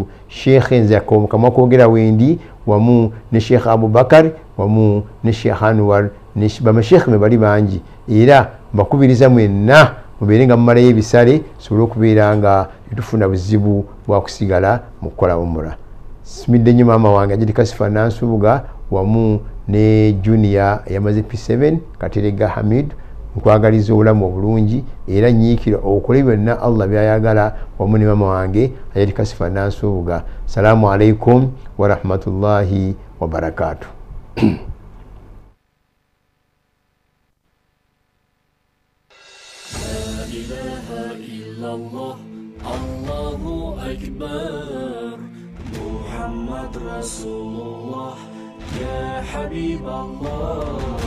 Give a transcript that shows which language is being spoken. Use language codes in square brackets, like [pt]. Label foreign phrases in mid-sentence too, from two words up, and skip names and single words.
[lg] Sheikh nze kamwa kwogera wendi wamu ne Sheikh Abubakar wamu ne Sheikh Anwar ne bamashekhe me bali bangi, era mbakubiriza mwenna mubeere nga mumalayo ebisale sobole okubeera nga tufuna buzibu bwa kusigala mu kukola umura. Simidde nnyo maama wange Ajidi Kasifa Nansubuga wamu ne junior yamaze P7 Katerega Hamid, nkwagaliza obulamu obulungi era nyiikira okole byonna Allah byayagala wamu ne maama wange Ajidi Kasifa Nansubuga. [ar] سلام عليكم ورحمة الله وبركاته. الله أكبر، محمد رسول الله, يا حبيب الله,